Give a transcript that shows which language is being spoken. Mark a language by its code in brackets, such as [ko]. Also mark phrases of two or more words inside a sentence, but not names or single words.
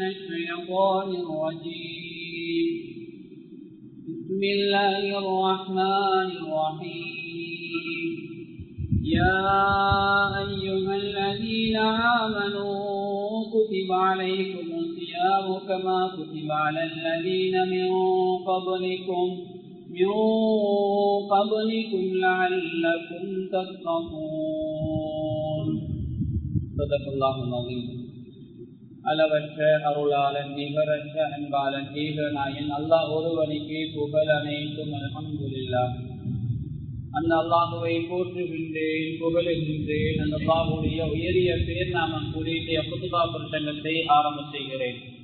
[ar] الشيطان الرجيم بسم الله الرحمن الرحيم يا أيها الذين آمنوا كتب عليكم الصيام كما كتب على الذين من قبلكم لعلكم تتقون صدق الله العظيم. [ta] அளவற்ற அருளாளன் நிகரற்ற அன்பாளன் ஏகநாயன் அல்லாஹ் ஒருவனுக்கே புகழ் அனைத்தும் அல்ஹம்துலில்லாஹ். அந்த அல்லாஹுவை போற்றுகின்றேன், புகழுகின்றேன். அந்த அல்லாஹுடைய உயரிய பேர் நாமம் குறித்த குத்பா பிரசங்கத்தை ஆரம்ப செய்கிறேன்.